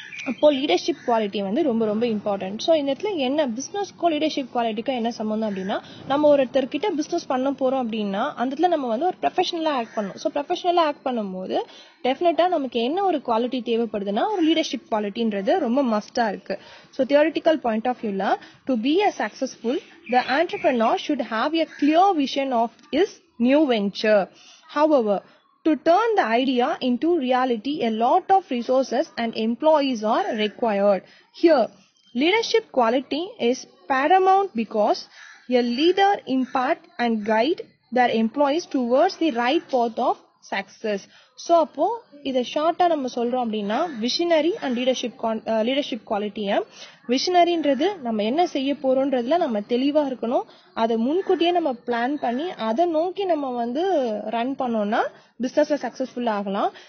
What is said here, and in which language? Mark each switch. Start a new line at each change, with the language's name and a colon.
Tamil: அப்போ leadership quality வந்து ரொம்ப ரொம்ப இம்பார்ட்டன்ட். ஸோ இந்த இடத்துல என்ன பிசினஸ்க்கோ லீடர்ஷிப் குவாலிட்டிக்கும் என்ன சம்பந்தம் அப்படின்னா நம்ம ஒருத்தர்கிட்ட பிசினஸ் பண்ண போறோம் அப்படின்னா அந்த இடத்துல நம்ம வந்து ஒரு ப்ரொஃபஷனலா ஆக்ட் பண்ணணும். ஸோ ப்ரொஃபஷனலா ஆக்ட் பண்ணும்போது டெஃபினட்டா நமக்கு என்ன ஒரு குவாலிட்டி தேவைப்படுதுன்னா ஒரு லீடர்ஷிப் குவாலிட்டின்றது ரொம்ப மஸ்டா இருக்கு.
English: So theoretical point of வியூல to be a successful the entrepreneur should have a clear vision of his new venture. However, to turn the idea into reality, a lot of resources and employees are required. Here, leadership quality is paramount because a leader impart and guide their employees towards the right path of success.
Tamil: So அப்போ இதை ஷார்ட்டா நம்ம சொல்றோம் அப்படின்னா visionary and leadership குவாலிட்டியை விஷனரின்றது நம்ம என்ன செய்ய போறோம்ன்றதுல நம்ம தெளிவா இருக்கணும், அதை முன்கூட்டியே நம்ம பிளான் பண்ணி அதை நோக்கி நம்ம வந்து ரன் பண்ணோம்னா பிசினஸ்ல சக்சஸ்ஃபுல் ஆகலாம்.